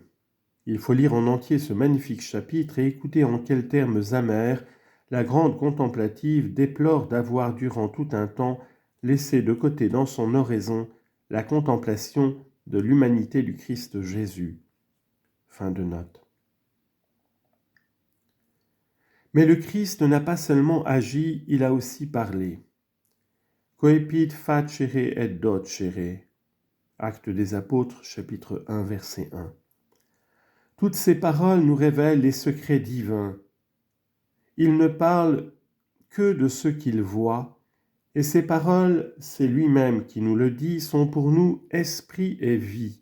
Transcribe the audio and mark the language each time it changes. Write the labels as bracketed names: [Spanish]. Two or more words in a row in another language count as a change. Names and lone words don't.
[French] Il faut lire en entier ce magnifique chapitre et écouter en quels termes amers la grande contemplative déplore d'avoir durant tout un temps laissé de côté dans son oraison la contemplation de l'humanité du Christ Jésus. Fin de note. Mais le Christ n'a pas seulement agi, il a aussi parlé. [Latin] Coepit facere et docere. [French] Actes des Apôtres, chapitre 1, verset 1. Toutes ces paroles nous révèlent les secrets divins. Il ne parle que de ce qu'il voit, et ces paroles, c'est lui-même qui nous le dit, sont pour nous esprit et vie.